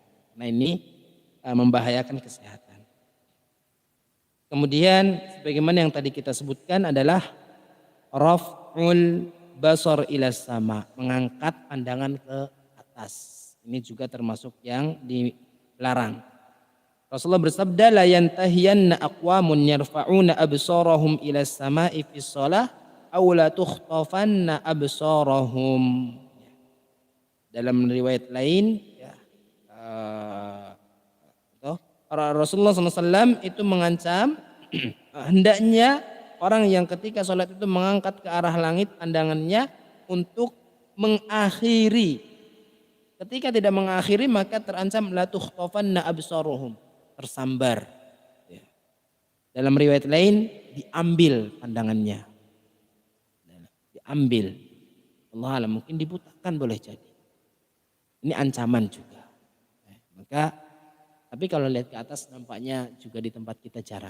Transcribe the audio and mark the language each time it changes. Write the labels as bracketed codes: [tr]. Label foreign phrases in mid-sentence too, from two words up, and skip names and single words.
[id] Nah ini membahayakan kesehatan. Kemudian sebagaimana yang tadi kita sebutkan adalah [ar] رفع البصر إلى السماء, [id] mengangkat pandangan ke atas. Ini juga termasuk yang dilarang. Rasulullah bersabda [ar] لينتهين أقوام يرفعون أبصارهم إلى السماء في الصلاة أو لتخطفن أبصارهم. [id] Dalam riwayat lain ya, Rasulullah SAW itu mengancam hendaknya orang yang ketika sholat itu mengangkat ke arah langit pandangannya untuk mengakhiri. Ketika tidak mengakhiri maka terancam [ar] لتخطفن أبصارهم, [id] tersambar. Ya. Dalam riwayat lain diambil pandangannya. Diambil. [ar] الله أعلم [id] mungkin dibutakan boleh jadi. Ini ancaman juga. Maka tapi kalau lihat ke atas nampaknya juga di tempat kita jarang.